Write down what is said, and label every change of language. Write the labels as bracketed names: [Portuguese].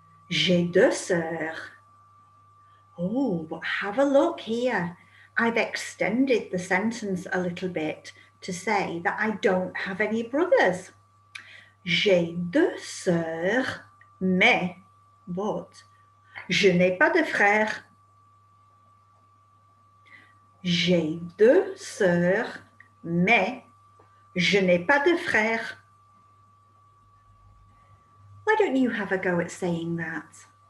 [French] J'ai deux sœurs. [English] Oh, but have a look here. I've extended the sentence a little bit to say that I don't have any brothers. [French] J'ai deux sœurs, mais, [English] but, [French] je n'ai pas de frères. J'ai deux sœurs, mais je n'ai pas de frères. [English] Why don't you have a go at saying that?